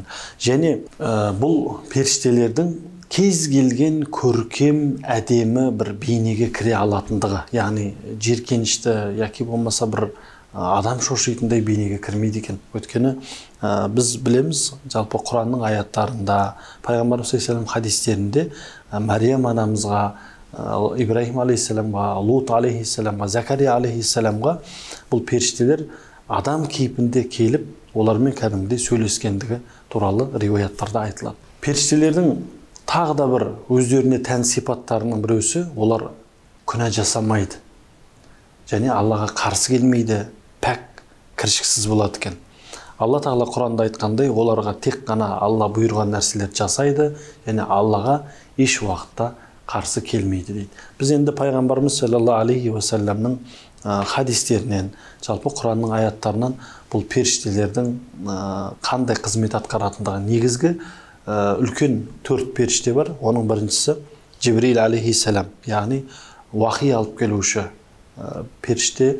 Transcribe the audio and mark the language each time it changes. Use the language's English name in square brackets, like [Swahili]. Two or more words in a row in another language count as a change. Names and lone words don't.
[Kazakh] Және бұл періштелердің кез келген көркем, әдемі бір бейнеге кіре алатындығы, яғни жеркенішті яки болмаса бір адам шошитындай бейнеге кірмейді екен. Өйткені біз білеміз, жалпы Құранның аяттарында, пайғамбарымыз [Arabic] صلى الله عليه وسلم [Kazakh] хадистерінде Мариям анамызға, Ибрахим алейхиссаламға, Лут алейхиссаламға, Закария алейхиссаламға бұл періштелер адам кейпінде келіп, олармен кәдімгідей сөйлескендігі туралы риуаяттарда айтылады. Періштелердің тағы да бір өздеріне тән сипаттарының біреусі, олар күнә жасамайды. Және Аллаға қарсы келмейді, пәк, кіршіксіз болады екен. Алла тағала Құранда айтқандай, оларға тек қана Алла бұйырған нәрселер жасайды, және Аллаға еш уақытта қарсы келмейді дейді. Біз енді пайғамбарымыз [Arabic] صلى الله عليه وسلم [Kazakh] хадистерінен, жалпы Құранның аяттарынан бұл періштелердің қандай қызмет атқаратындығы негізгі үлкен 4 періште бар. Оның біріншісі Жибрил алейхиссалам, яғни уахи алып келуші періште.